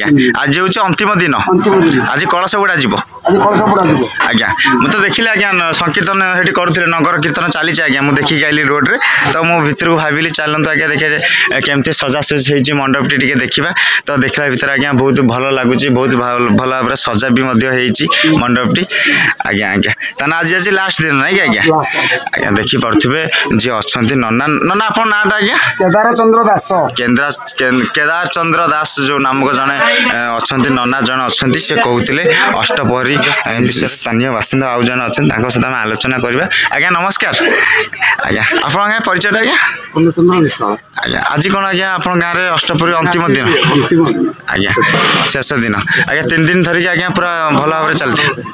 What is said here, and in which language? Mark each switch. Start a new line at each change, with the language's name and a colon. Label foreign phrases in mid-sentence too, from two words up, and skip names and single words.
Odia: ଆଜି ହେଉଛି ଅନ୍ତିମ ଦିନ ଆଜି କଳସ ବୁଡ଼ା ଯିବ ଆଜ୍ଞା ମୁଁ ତ ଦେଖିଲି ଆଜ୍ଞା ସଂକୀର୍ତ୍ତନ ସେଠି କରୁଥିଲେ ନଗର କୀର୍ତ୍ତନ ଚାଲିଛି ଆଜ୍ଞା ମୁଁ ଦେଖିକି ଆଇଲି ରୋଡ଼ରେ ତ ମୁଁ ଭିତରକୁ ଭାବିଲି ଚାଲନ୍ତୁ ଆଜ୍ଞା ଦେଖିବା କେମିତି ସଜାସଜି ହେଇଛି ମଣ୍ଡପଟି ଟିକେ ଦେଖିବା ତ ଦେଖିଲା ଭିତରେ ଆଜ୍ଞା ବହୁତ ଭଲ ଲାଗୁଛି ବହୁତ ଭଲ ଭାବରେ ସଜା ବି ମଧ୍ୟ ହେଇଛି ମଣ୍ଡପଟି ଆଜ୍ଞା ତାହେଲେ ଆଜି ଲାଷ୍ଟ ଦିନ ନାଇଁ ଆଜ୍ଞା ଆଜ୍ଞା ଦେଖିପାରୁଥିବେ ଯିଏ ଅଛନ୍ତି ନନା ଆପଣ ନାଁଟା ଆଜ୍ଞା केदार चंद्र दास କେଦାର ଚନ୍ଦ୍ର ଦାସ ଯେଉଁ ନାମକ ଜଣେ ଅଛନ୍ତି ନନା ଜଣେ ଅଛନ୍ତି ସେ କହୁଥିଲେ ଅଷ୍ଟପହରୀ ସ୍ଥାନୀୟ ବାସିନ୍ଦା ଆଉ ଜଣେ ଅଛନ୍ତି ତାଙ୍କ ସହିତ ଆମେ ଆଲୋଚନା କରିବା ଆଜ୍ଞା ନମସ୍କାର ଆଜ୍ଞା ଆପଣଙ୍କ ଗାଁ ପରିଚୟଟା ଆଜ୍ଞା ଆଜ୍ଞା ଆଜି କ'ଣ ଆଜ୍ଞା ଆପଣଙ୍କ ଗାଁରେ ଅଷ୍ଟପହରୀ ଅନ୍ତିମ ଦିନ ଆଜ୍ଞା ଶେଷ ଦିନ ଆଜ୍ଞା 3 ଦିନ ଧରିକି ଆଜ୍ଞା ପୁରା ଭଲ ଭାବରେ ଚାଲିଥାଏ